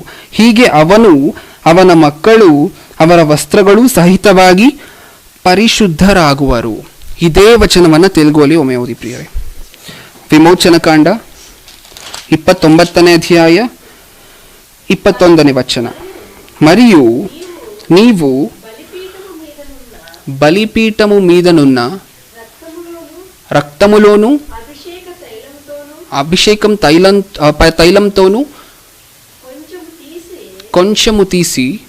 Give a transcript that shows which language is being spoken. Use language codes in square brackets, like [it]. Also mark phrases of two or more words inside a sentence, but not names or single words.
[kn] ಹೀಗೆ ಅವನು, ಅವನ ಮಕ್ಕಳು, ಅವರ ವಸ್ತ್ರಗಳು ಸಹಿತವಾಗಿ ಪರಿಶುದ್ಧರಾಗುವರು. ಇದೇ ವಚನವನ್ನು ತೆಲುಗುವಲ್ಲಿ ಒಮ್ಮೆ ಓದಿ ಪ್ರಿಯರೇ. ವಿಮೋಚನಕಾಂಡ 29ನೇ ಅಧ್ಯಾಯ 21ನೇ ವಚನ. [te] మరియు నీవు బలిపీఠము మీదనున్న రక్తములోను అభిషేకం తైలంతోను కొంచెము తీసి